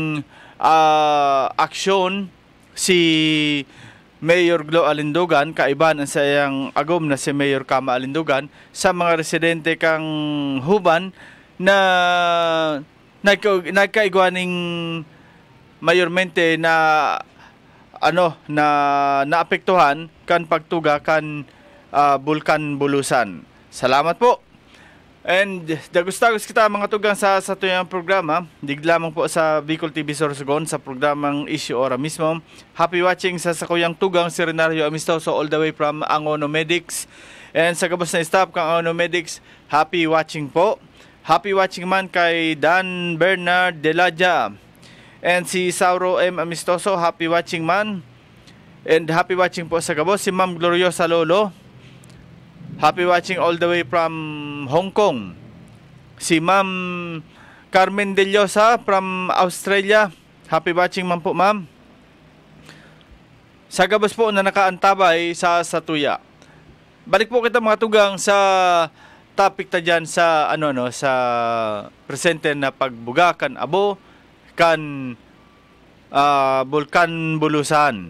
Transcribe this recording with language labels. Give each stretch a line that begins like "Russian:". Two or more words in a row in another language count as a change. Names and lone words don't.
Bikol: aksyon si Mayor Glo Alindugan, kaiban ang sayang agom na si Mayor Kama Alindugan sa mga residente kang Huban na nagkaigwaning mayormente na na naapektuhan kan pagtuga kan Bulkan Bulusan. Salamat po. And dagustagos kita mga tugang sa tuyang programa. Lamang po sa Bicol TV Sorsogon sa programang Issue Ora mismo.
English: Happy watching
Bikol: sa sakuyang tugang si Renario Amistoso
English: all the way from
Bikol: Angono Medics. And sa gabos na staff kang Angono Medics,
English: happy watching
Bikol: po.
English: Happy watching
Bikol: man kay Dan Bernard Delaja. And si Sauro M. Amistoso,
English: happy watching
Bikol: man. And
English: happy watching
Bikol: po sa gabos si Ma'am Gloriosa Lolo.
English: Happy watching all the way from Hong Kong. Si Ma'am Carmen De Llosa from Australia. Happy watching
Bikol: man po, ma'am. Sa gabos po na nakaantabay sa Tuya. Balik po kita mga tugang sa topic ta dyan sa sa presente na pagbuga kan abo kan Bulkan Bulusan.